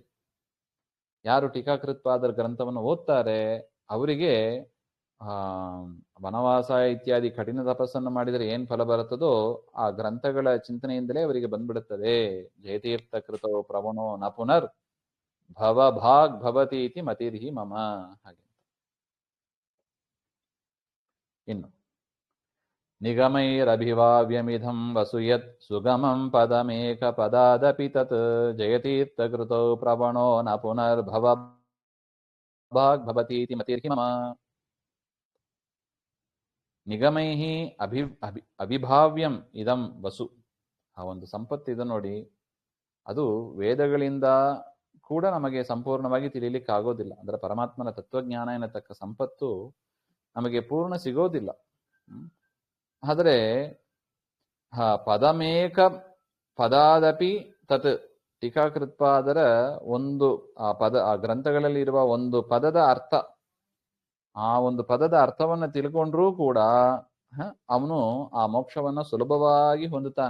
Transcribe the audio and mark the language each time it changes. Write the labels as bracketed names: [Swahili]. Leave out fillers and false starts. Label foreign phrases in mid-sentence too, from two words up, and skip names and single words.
[Kannada] ಯಾರು ಟೀಕಾಕೃತ್ಪಾದರ ಗ್ರಂಥವನ್ನು ಓದ್ತಾರೆ ಅವರಿಗೆ ವನವಾಸ ಇತ್ಯಾದಿ ಕಠಿಣ ತಪಸ್ಸನ್ನು ಮಾಡಿದರೆ ಏನ್ ಫಲ ಬರುತ್ತದೋ ಆ ಗ್ರಂಥಗಳ ಚಿಂತನೆಯಿಂದಲೇ ಅವರಿಗೆ ಬಂದ್ಬಿಡುತ್ತದೆ. [Sanskrit] ಜಯತೀರ್ಥ ಕೃತೋ ಪ್ರವಣೋ ನ ಪುನರ್ ಭವಭಾಗ್ ಭವತಿ ಇತಿ ಮತಿರ್ಹಿ ಮಮ. [Kannada] ಹಾಗೆ ಇನ್ನು [Sanskrit] ನಿಗಮೈರಭಿವಾವ್ಯಮಿಧಂ ವಸುಯತ್ ಸುಗಮಂ ಪದಮೇಕ ಪದಾದಪಿ ತತ್ ಜಯತೀರ್ಥ ಕೃತೋ ಪ್ರವಣೋ ನ ಪುನರ್ ಭವಭಾಗ್ ಭವತಿ ಇತಿ ಮತಿರ್ಹಿ ಮಮ. ನಿಗಮೈಃ ಅವಿಭಾವ್ಯಂ ಇದಂ ವಸು. [Kannada] ಆ ಒಂದು ಸಂಪತ್ತು ಇದೆ ನೋಡಿ, ಅದು ವೇದಗಳಿಂದ ಕೂಡ ನಮಗೆ ಸಂಪೂರ್ಣವಾಗಿ ತಿಳಿಲಿಕ್ಕೆ ಆಗೋದಿಲ್ಲ. ಅಂದ್ರೆ ಪರಮಾತ್ಮನ ತತ್ವಜ್ಞಾನ ಎನ್ನತಕ್ಕ ಸಂಪತ್ತು ನಮಗೆ ಪೂರ್ಣ ಸಿಗೋದಿಲ್ಲ. ಆದರೆ [Sanskrit] ಪದಮೇಕ ಪದಾದಪಿ ತತ್, [Kannada] ಟೀಕಾಕೃತ್ಪಾದರ ಒಂದು ಆ ಗ್ರಂಥಗಳಲ್ಲಿ ಇರುವ ಒಂದು ಪದದ ಅರ್ಥ, ಆ ಒಂದು ಪದದ ಅರ್ಥವನ್ನ ತಿಳ್ಕೊಂಡ್ರೂ ಕೂಡ ಅವನು ಆ ಮೋಕ್ಷವನ್ನ ಸುಲಭವಾಗಿ ಹೊಂದುತ್ತಾನೆ.